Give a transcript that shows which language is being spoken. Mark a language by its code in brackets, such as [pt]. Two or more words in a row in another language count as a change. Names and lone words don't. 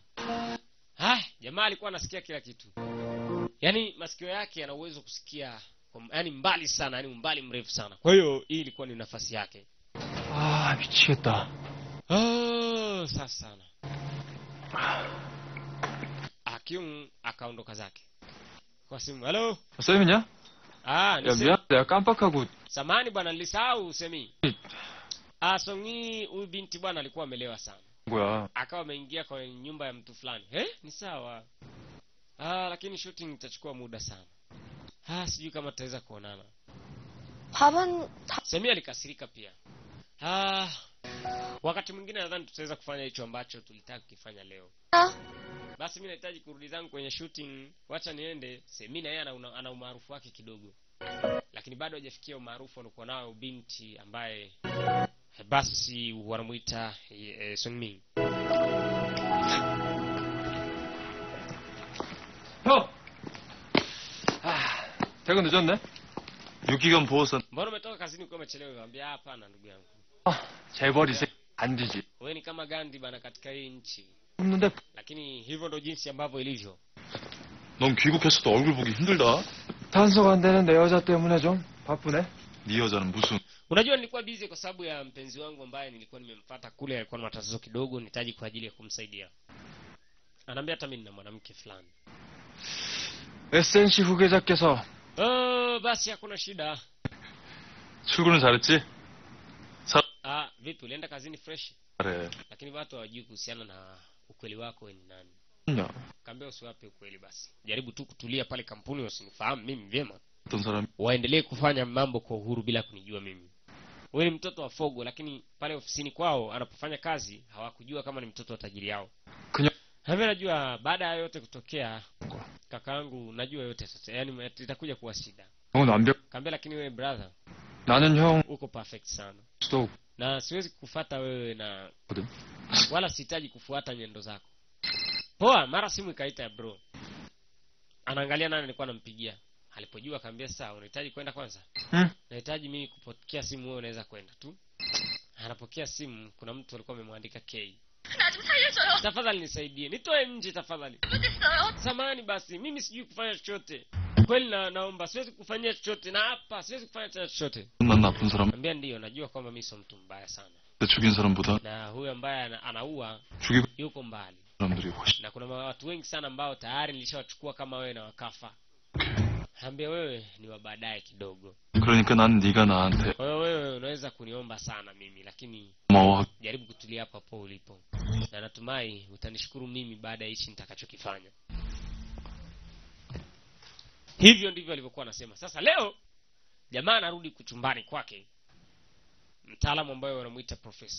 [sw] Jamaa alikuwa anasikia kila kitu. Yaani masikio yake yana uwezo kusikia yaani mbali sana, yaani umbali mrefu sana. Kwa hiyo hii ilikuwa ni nafasi yake. [ko] 미치겠다. [sw] Sasa sana. Akyung akaondoka zake. Kwa simu, hello? [ko] 쌤이냐? [sw] Ni [ko] 미안, 내가 깜빡하고. [sw] Samahani bwana, nilisahau Semi. Songi huyu binti bwana alikuwa amelewa sana. [ko] 뭐야? [sw] Akawa ameingia kwa nyumba ya mtu fulani. Ni sawa. Lakini shooting itachukua muda sana. Sijui kama tutaweza kuonana. Semi alikasirika pia. Wakati mwingine nadhani tutaweza kufanya hicho ambacho tulitaka kufanya leo. Basi mimi nahitaji kurudi zangu kwenye shooting. Wacha niende. Semi na yeye ana umaarufu wake kidogo. Lakini bado hajafikia umaarufu alikuwa nao binti ambaye basi wanamuita Sungmin. [ko] 형! 퇴근 늦었네? 유기견 보호사. [sw] Mbona umetoka kazini ukiwa umechelewa? Niambia hapana ndugu yangu. [ko] 재벌 이제 안 되지. [sw] Wewe ni kama Gandhi bana katika hii nchi. [ko] 없는데. [sw] Lakini hivyo ndo jinsi ambavyo ilivyo. [ko] 넌 귀국했어도 얼굴 보기 힘들다. 단속 안 되는 내 여자 때문에 좀 바쁘네. 네 여자는 무슨? [sw] Unajua nilikuwa busy kwa sababu ya mpenzi wangu ambaye nilikuwa nimemfuata kule, alikuwa na matatizo kidogo, nitaji kwa ajili ya kumsaidia. Ananiambia hata mimi nina mwanamke fulani. [ko] SNC 후계자께서. [sw] Basi hakuna shida. [ko] 출근은 잘했지? [sw] Vipi ulienda kazini fresh? [ko] 그래. [sw] Lakini watu hawajui kuhusiana na ukweli wako wewe ni nani. Kaambia usiwape ukweli basi. Jaribu tu kutulia pale kampuni, usinifahamu mimi vyema. Waendelee kufanya mambo kwa uhuru bila kunijua mimi. Wewe ni mtoto wa Fogo, lakini pale ofisini kwao anapofanya kazi hawakujua kama ni mtoto wa tajiri yao. Mimi najua baada ya yote kutokea kakaangu, najua yote sasa. Yaani itakuja kuwa shida. Kaambia lakini wewe brother, [ko] 나는 형 [sw] uko perfect sana. Stop. Na siwezi kukufuata wewe na wala sihitaji kufuata nyendo zako. Poa, mara simu ikaita ya bro. Anaangalia nani alikuwa anampigia. Alipojua kaambia sawa, unahitaji kwenda kwanza? Nahitaji mimi kupokea simu, wewe unaweza kwenda tu. Anapokea simu, kuna mtu alikuwa amemwandika K. Tafadhali nisaidie. Nitoe nje tafadhali. Samahani basi, mimi sijui kufanya chochote. Kweli naomba, siwezi kufanyia chochote na hapa, siwezi kufanya chochote. [ko] 난 나쁜 사람. [sw] Ambia ndio, najua kwamba mimi sio mtu mbaya sana. [ko] 죽인 사람보다 [sw] Na huyu ambaye anaua yuko mbali. [ko] 사람들이 훨씬. [sw] Na kuna watu wengi sana ambao tayari nilishawachukua kama wewe na wakafa. Ambia wewe ni wa baadaye kidogo. [ko] 그러니까 난 네가 나한테. [sw] Kwa hiyo wewe unaweza kuniomba sana mimi, lakini jaribu kutulia hapa hapo ulipo. Na natumai utanishukuru mimi baada ya hichi nitakachokifanya. Hivyo ndivyo alivyokuwa anasema. Sasa leo jamaa anarudi kuchumbani kwake. Mtaalamu ambaye wanamuita profesa.